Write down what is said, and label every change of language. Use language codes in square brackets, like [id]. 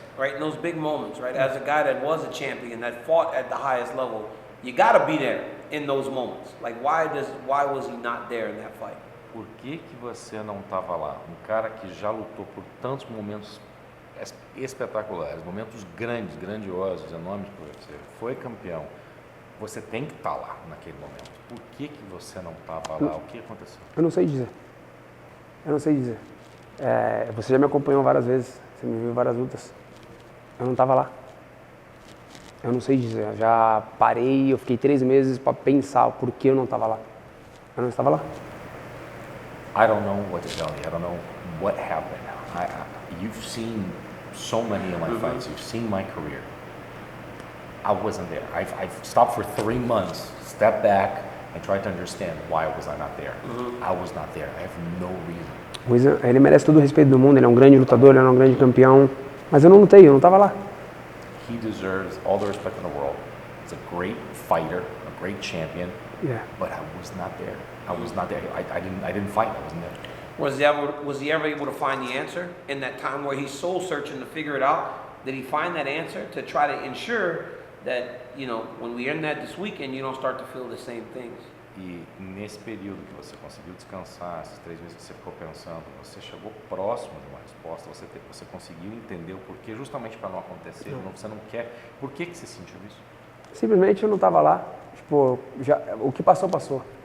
[en] Right, in those big moments, right? As a guy that was a champion, that fought at the highest level, you got to be there in those moments. Like, why was he not there in that fight? [pt] Por que você não estava lá? Um cara que já lutou por tantos momentos espetaculares, momentos grandes, grandiosos, enormes para você, foi campeão. Você tem que estar lá naquele momento. Por que você não estava lá? O que aconteceu? Eu não sei dizer. Eu não sei dizer. Você já me acompanhou várias vezes, você me viu várias lutas. Eu não estava lá. Eu não sei dizer. Eu já parei, eu fiquei 3 meses para pensar o porquê eu não estava lá. Eu não estava lá. [en] I don't know what to tell you. I don't know what happened. You've seen so many of my fights. You've seen my career. I wasn't there. I've stopped for 3 months, stepped back, and tried to understand why was I not there. I was not there. I have no reason. [pt] Ele merece todo o respeito do mundo. Ele é um grande lutador, ele é um grande campeão. Mas eu não lutei, eu não estava lá. [en] He deserves all the respect in the world. He's a great fighter, a great champion. Yeah. But I was not there. I was not there. I didn't fight. I wasn't there. Was he ever able to find the answer in that time where he's soul searching to figure it out? Did he find that answer to try to ensure that, you know, when we end that this weekend, you don't start to feel the same things? [pt] E nesse período que você conseguiu descansar, esses 3 meses que você ficou pensando, você chegou próximo de uma resposta, você conseguiu entender o porquê, justamente para não acontecer, você não quer. Por que você sentiu isso? Simplesmente eu não estava lá. Tipo, o que passou, passou.